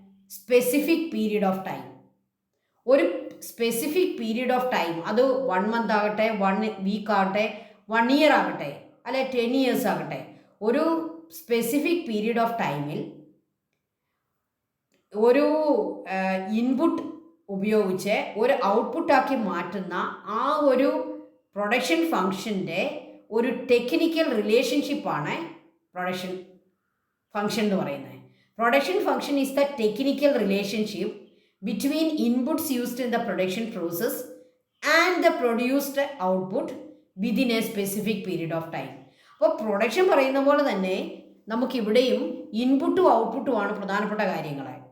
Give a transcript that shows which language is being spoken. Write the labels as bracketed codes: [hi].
[ml] Specific period of time. ഒരു specific period of time, അത് 1 month ആകട്ടെ, 1 വീക്ക് ആകട്ടെ, 1 ഇയർ ആകട്ടെ, അല്ലെ 10 ഇയേഴ്സ് ആകട്ടെ, ഒരു സ്പെസിഫിക് പീരീഡ് ഓഫ് ടൈമിൽ ഒരു ഇൻപുട്ട് ഉപയോഗിച്ച് ഒരു ഔട്ട്പുട്ടാക്കി മാറ്റുന്ന ആ ഒരു പ്രൊഡക്ഷൻ ഫങ്ഷൻ്റെ ഒരു ടെക്നിക്കൽ റിലേഷൻഷിപ്പാണ് പ്രൊഡക്ഷൻ ഫങ്ഷൻ എന്ന് പറയുന്നത്. [en] Production function is the technical relationship between inputs used in the production process and the produced output within a specific period of time. [ml] അപ്പോൾ പ്രൊഡക്ഷൻ പറയുന്ന പോലെ തന്നെ നമുക്കിവിടെയും ഇൻപുട്ടും ഔട്ട്പുട്ടുമാണ് പ്രധാനപ്പെട്ട കാര്യങ്ങൾ.